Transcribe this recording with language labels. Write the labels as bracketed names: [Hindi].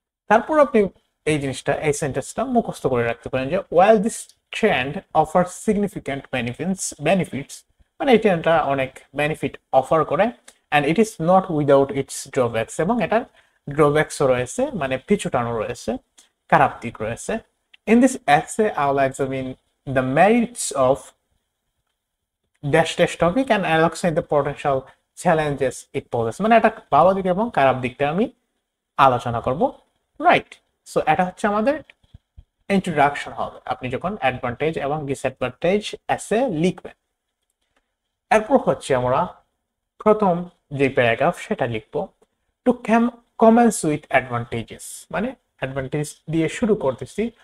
[Bangla] তারপর আপনি এই জিনিসটা, এই সেন্টেন্সটা মুখস্থ করে রাখতে পারেন যে [English] while this trend offers significant benefits, [Bangla] মানে এই ট্রেন্ডটা অনেক বেনিফিট অফার করে, [English] and it is not without its drawbacks, [Bangla] এবং এটার ড্রব্যাকসও রয়েছে, মানে পিছুটানো রয়েছে, খারাপ দিক রয়েছে। [English] In this essay I will examine the merits of dash dash topic and alongside the potential challenges it poses, [Bangla] মানে এটা ভালো দিক এবং খারাপ দিকটা আমি আলোচনা করব, রাইট? সো এটা হচ্ছে আমাদের ইন্ট্রোডাকশন হবে আপনি যখন অ্যাডভান্টেজ এবং ডিসঅ্যাডভান্টেজ এসে লিখবেন। এরপর হচ্ছে আমরা প্রথম যে প্যারাগ্রাফ সেটা লিখবো, [English] to commence with advantages, [Bangla] মানে অ্যাডভান্টেজ দিয়ে শুরু করতেছি।